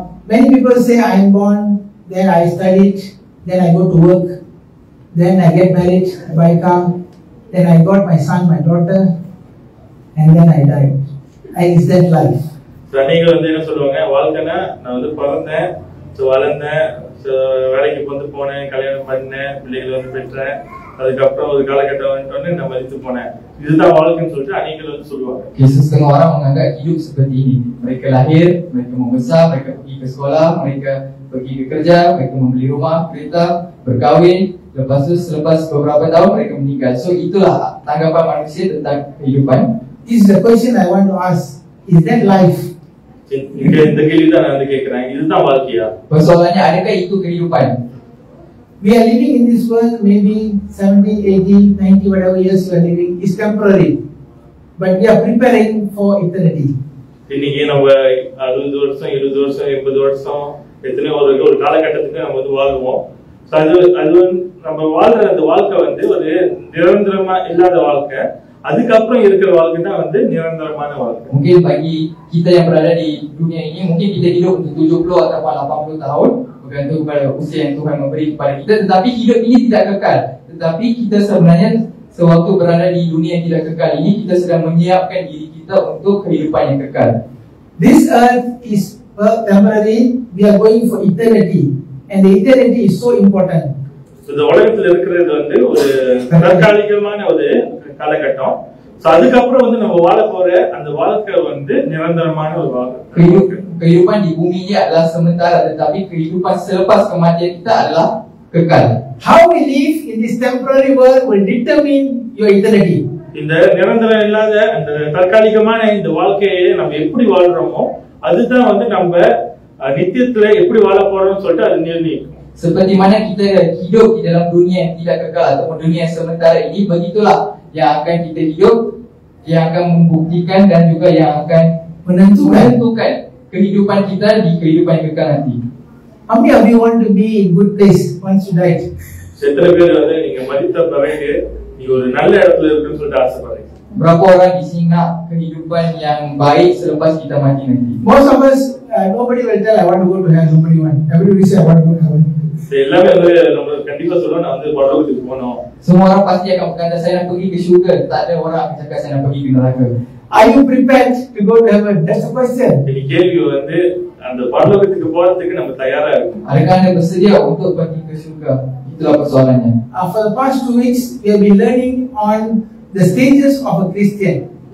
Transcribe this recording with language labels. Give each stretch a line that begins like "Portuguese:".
English: Many people say I am born, then I studied, then I go to work, then I get married, I buy a car, then I got my son, my daughter, and then I died. Is that life?
Tamil: அநேகர் வந்து என்ன சொல்லுவாங்க, வாழ்க்கைனா நான் வந்து பிறந்தேன், வளர்ந்தேன், வேலைக்கு வந்து போனேன், கல்யாணம் பண்ணேன், பிள்ளைகள் வந்து பெற்றேன், அதுக்கப்புறம் ஒரு காலகட்டம் வந்துட்டோன்னு நான் மதித்து போனேன், இதுதான் வாழ்க்கைன்னு சொல்லிட்டு அநேகர் வந்து சொல்லுவாங்க.
Malay: Setengah orang menganggap hidup seperti ini. Mereka lahir, mereka membesar, mereka pergi ke sekolah, mereka pergi ke kerja, mereka membeli rumah, kereta, berkahwin, lepas tu selepas beberapa tahun mereka meninggal. So itulah tanggapan manusia tentang kehidupan.
English: This is the question I want to ask. Is that life?
Tamil: இந்த கேள்விதான் நான் வந்து கேட்கிறேன், இதுதான் வாழ்க்கையா?
Malay: Persoalannya, adakah itu kehidupan?
English: We are living in this world, maybe 70, 80, 90, whatever years we are living is temporary. But we are preparing for eternity.
Tamil: இன்னைக்கு நம்ம 60 வருஷம் 20 வருஷம் 80 வருஷம் எத்தனை ஒரு காலகட்டத்துக்கு நம்ம வந்து வாழ்வோம். அது வந்து நம்ம வாழ்ற அந்த வாழ்க்கை வந்து ஒரு நிரந்தரமா இல்லாத வாழ்க்கை. அதுக்கப்புறம் இருக்கிற வாழ்க்கை தான் வந்து நிரந்தரமான வாழ்க்கை.
Malay: Mungkin bagi kita yang berada di dunia ini, mungkin kita hidup untuk 70 atau 80 tahun, bergantung kepada usia yang Tuhan memberi kepada kita. Tetapi hidup ini tidak kekal. Tetapi kita sebenarnya sewaktu berada di dunia yang tidak kekal ini, kita sedang menyiapkan diri kita untuk kehidupan yang kekal.
English: This earth is temporary. We are going for eternity, and the eternity is so important.
Tamil: இந்த உலகத்துல இருக்கிறது வந்து ஒரு தற்காலிகமான ஒரு காலகட்டம். அதுக்கப்புறம் வந்து நம்ம வாழ போற அந்த வாழ்க்கை வந்து நிரந்தரமான ஒரு வாழ்க்கை.
Malay: Kehidupan di bumi ini adalah sementara, tetapi kehidupan selepas kematian kita adalah kekal.
English: How we live in this temporary world will determine your eternity.
Tamil: இந்த நிரந்தரம் இல்லாத அந்த தற்காலிகமான இந்த வாழ்க்கையை நம்ம எப்படி வாழ்றோமோ அதுதான் வந்து நம்ம நித்தியத்துல எப்படி வாழ போறோம்னு சொல்லிட்டு அது நிர்ணயிக்கும்.
Malay: Seperti mana kita hidup di dalam dunia yang tidak kekal ataupun dunia yang sementara ini, begitulah yang akan kita hidup, yang akan membuktikan dan juga yang akan menentukan kehidupan kita di kehidupan yang kekal nanti.
English: How many of you want to be in good place once you die?
Tamil: எத்தனை பேர் வந்து நீங்க மரித்த பிறகு நீங்க ஒரு நல்ல இடத்துல இருக்குன்னு சொல்லிட்டு ஆசைப்படுறீங்க?
Malay: Berapa orang di sini nak kehidupan yang baik selepas kita mati nanti?
English: Most of us, nobody will tell I want to go to heaven. Nobody want. Everybody say I want to go to heaven.
Tamil: எல்லாமே வந்து நம்ம கண்டிப்பா சொல்லுவோம் நான் வந்து பரலோகத்துக்கு போகணும்.
Malay: Semua orang pasti akan berkata saya nak pergi ke syurga. Tak ada orang akan cakap saya nak pergi ke neraka.
English: Are you prepared to go to heaven? That's the question.
Tamil: இந்த கேள்வி வந்து அந்த பரலோகத்துக்கு போறதுக்கு நம்ம தயாரா இருக்கணும்.
Malay: Adakah anda bersedia untuk pergi ke syurga? Itulah persoalannya.
English: For the past 2 weeks, we have been learning on the stages of a Christian.